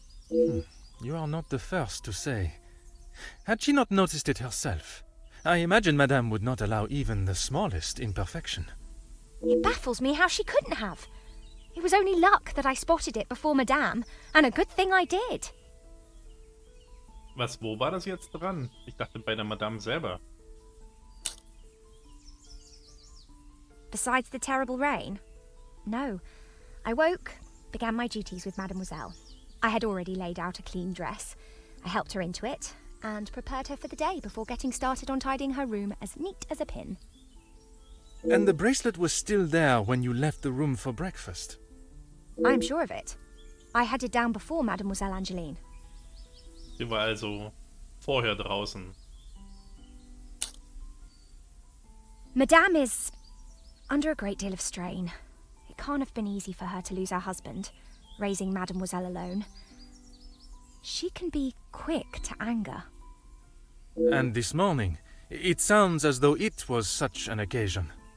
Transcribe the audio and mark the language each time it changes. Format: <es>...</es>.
<en>You are not the first to say. Had she not noticed it herself, I imagine Madame would not allow even the smallest imperfection. It baffles me how she couldn't have. It was only luck that I spotted it before Madame, and a good thing I did.</en> <de>Was, wo war das jetzt dran? Ich dachte bei der Madame selber.</de> <en>Besides the terrible rain? No. I woke, began my duties with Mademoiselle. I had already laid out a clean dress. I helped her into it, and prepared her for the day before getting started on tidying her room as neat as a pin. And the bracelet was still there when you left the room for breakfast? I'm sure of it. I headed down before Mademoiselle Angeline.</en> <de>Sie war also vorher draußen.</de> <en>Madame is under a great deal of strain. It can't have been easy for her to lose her husband, raising Mademoiselle alone. She can be quick to anger. And this morning, it sounds as though it was such an occasion.</en>